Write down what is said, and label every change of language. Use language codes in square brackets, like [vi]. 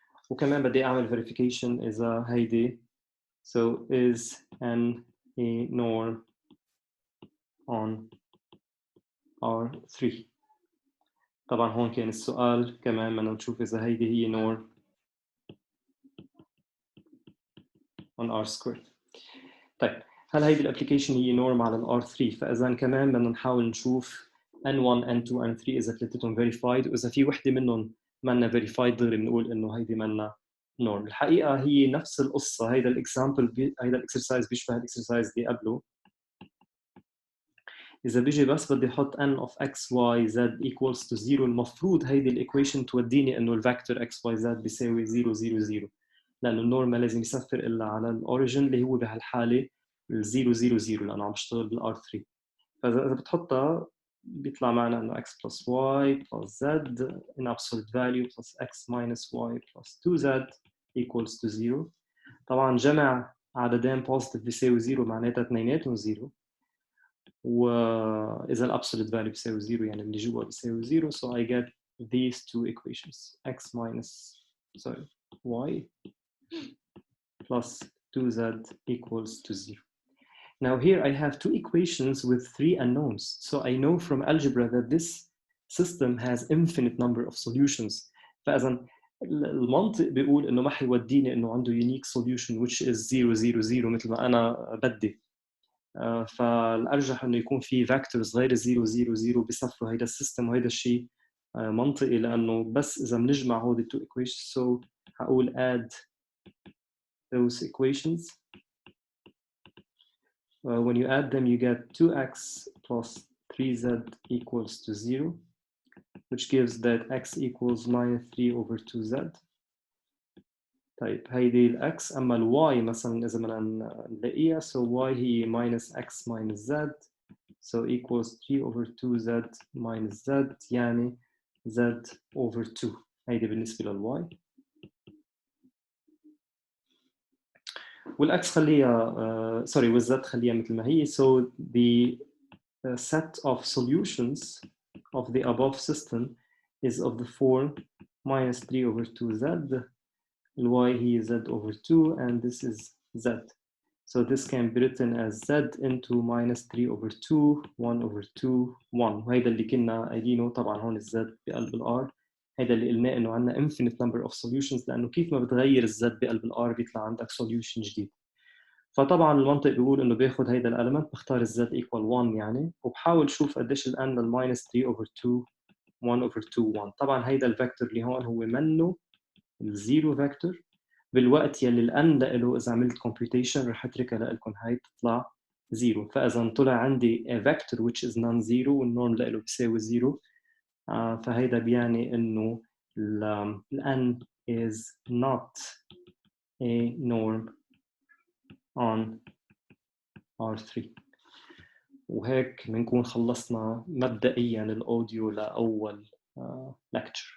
[ar] وكمان بدي أعمل verification إذا هيدي [en] so is n a norm on R3. [ar] طبعا هون كان السؤال كمان بدنا نشوف إذا هيدي هي [en] norm on R squared. [ar] طيب هل هيدي الابلكيشن هي نورم على الار 3؟ فاذا كمان بدنا نحاول نشوف n1 n2 n3 اذا ثلاثتهم فيريفايد، واذا في وحده منهم منا فيريفايد دغري بنقول انه هيدي منا نورم. الحقيقه هي نفس القصه، هيدا الاكزامبل هيدا الاكسرسايز بيشبه الاكسرسايز اللي قبله. اذا بيجي بس بدي احط n of x y z equals to 0 المفروض هيدي الايكويشن توديني انه الفيكتور x y z بيساوي 0 0 0 لانه النورم ما لازم يصفر الا على الاوريجن اللي هو بهالحاله 0 0 0 لانه عم بشتغل بالار 3. فاذا بتحطها بيطلع معنا انه [en] x plus y plus z in absolute value plus x minus y plus 2z equals to 0. [ar] طبعا جمع عددين positive بيساوي 0 معناتها اثنيناتهم 0، واذا الابسولوت فاليو بيساوي 0 يعني اللي جوا بيساوي 0. [en] so I get these two equations x minus y plus 2z equals to 0. Now here I have two equations with three unknowns, so I know from algebra that this system has infinite number of solutions. [ar] فإذا المنطق بيقول إنه ما حيوديني إنه عنده [en] unique solution which is [ar] 0 0 0 مثل ما أنا بدي. فالأرجح إنه يكون في vectors غير 0 0 0 بيصفروا هيدا السيستم، وهيدا الشيء منطقي لأنه بس إذا بنجمع هودي [en] two equations. So [ar] هقول [en] add those equations. When you add them, you get 2x plus 3z equals to 0, which gives that x equals minus 3 over 2z. [ar] طيب هيدي الx، أما الy مثلا إذا بدنا نلاقيها [en] so y هي minus x minus z so equals 3 over 2z minus z يعني z over 2. [ar] هيدي بالنسبة للy. والاكس خليها سوري والزد خليها مثل ما هي. [en] so the set of solutions of the above system is of the form minus 3 over 2z, y هي z over 2 and this is z. So this can be written as z into minus 3 over 2 1 over 2 1. [ar] وهيدا اللي كنا قايلينه. طبعا هون الزد بقلب الار، هيدا اللي قلناه انه عندنا [en] infinite number of solutions [ar] لانه كيف ما بتغير الزد بقلب الار بيطلع عندك solution جديد. فطبعا المنطق بيقول انه باخذ هيدا الاليمنت بختار الزد equal 1 يعني، وبحاول شوف قديش الان للماينس 3 over 2 1 over 2 1. طبعا هيدا الفيكتور اللي هون هو منه الزيرو فيكتور بالوقت يلي الان له اذا عملت كومبيوتيشن رح اتركها لكم هاي تطلع زيرو. فاذا طلع عندي [en] a vector which is non-zero [ar] والنورم له بيساوي زيرو، فهيدا بيعني انه ال n [en] is not a norm on R3. [ar] وهيك بنكون خلصنا مبدئيا الاوديو لاول lecture.